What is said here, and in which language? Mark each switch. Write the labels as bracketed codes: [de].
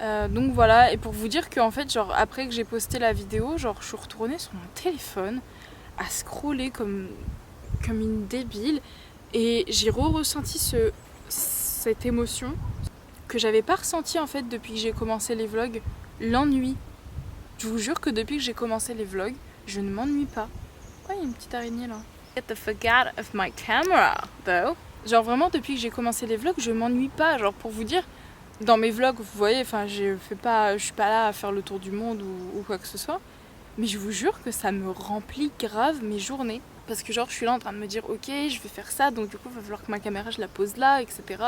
[fr] Donc voilà, et pour vous dire qu'en fait, genre, après que j'ai posté la vidéo, genre, je suis retournée sur mon téléphone à scroller comme une débile et j'ai ressenti cette émotion que j'avais pas ressentie en fait depuis que j'ai commencé les vlogs, l'ennui. Je vous jure que depuis que j'ai commencé les vlogs, je ne m'ennuie pas. Oh, il y a une petite araignée là. [en] Get the fuck out of my camera, though. [fr] Genre vraiment depuis que j'ai commencé les vlogs, je m'ennuie pas. Genre pour vous dire, dans mes vlogs, vous voyez, enfin je suis pas là à faire le tour du monde ou quoi que ce soit. Mais je vous jure que ça me remplit grave mes journées. Parce que genre je suis là en train de me dire ok je vais faire ça, donc du coup il va falloir que ma caméra je la pose là, etc.